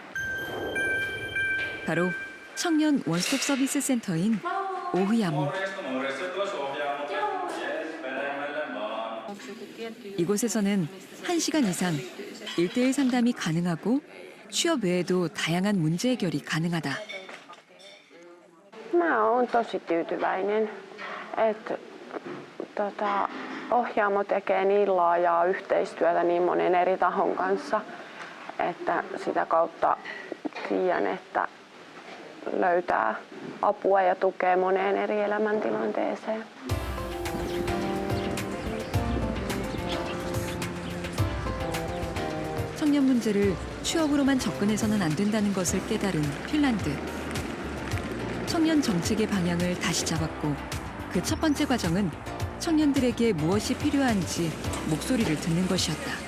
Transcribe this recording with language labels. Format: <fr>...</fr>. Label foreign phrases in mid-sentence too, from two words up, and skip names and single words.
<ko>바로 청년 원스톱 서비스 센터인 오흐야모. 이곳에서는 1시간 이상 1대1 상담이 가능하고 취업 외에도 다양한 문제 해결이 가능하다.</ko> <fi>Mä oon tosi tyytyväinen, että Ohjaamo tekee niin laajaa yhteistyötä niin monen eri tahon kanssa, että sitä kautta tiedän, että löytää apua ja tukea moneen eri elämäntilanteeseen.</fi> <ko>청년 문제를 취업으로만 접근해서는 안 된다는 것을 깨달은 핀란드. 청년 정책의 방향을 다시 잡았고 그 첫 번째 과정은 청년들에게 무엇이 필요한지 목소리를 듣는 것이었다.</ko>